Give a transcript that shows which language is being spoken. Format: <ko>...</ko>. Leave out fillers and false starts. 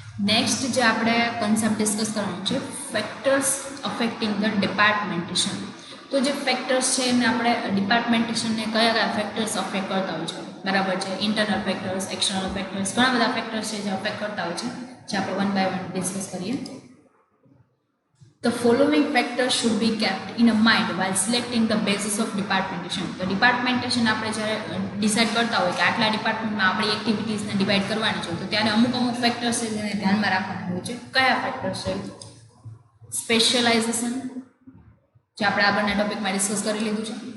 <gu>Next જે આપણે concept discuss કરવાનું છે,</gu> <en>Factors affecting the departmentation.</en> <gu>તો જે ફેક્ટર્સ છે એને આપણે ડિપાર્ટમેન્ટેશનને કયા કયા ફેક્ટર્સ અફેક્ટ કરતા હોય છે, બરાબર છે, ઇન્ટરનલ ફેક્ટર્સ, એક્સટર્નલ ફેક્ટર્સ, ઘણા બધા ફેક્ટર્સ છે જે અફેક્ટ કરતા હોય છે, જે આપણે વન બાય વન ડિસ્કસ કરીએ.</gu> <en>The following factors should be kept in a mind while selecting the basis of departmentation.</en> <gu>તો ડિપાર્ટમેન્ટેશન આપણે જ્યારે ડિસાઇડ કરતા હોય કે આટલા ડિપાર્ટમેન્ટમાં આપણી એક્ટિવિટીઝને ડિવાઈડ કરવાની છે તો ત્યારે અમુક ફેક્ટર્સ છે જેને ધ્યાનમાં રાખવાના હોય છે. કયા ફેક્ટર્સ છે? સ્પેશિયલાઇઝેશન, જે આપણે આગળના ટોપિકમાં ડિસ્કસ કરી લીધું છે.</gu>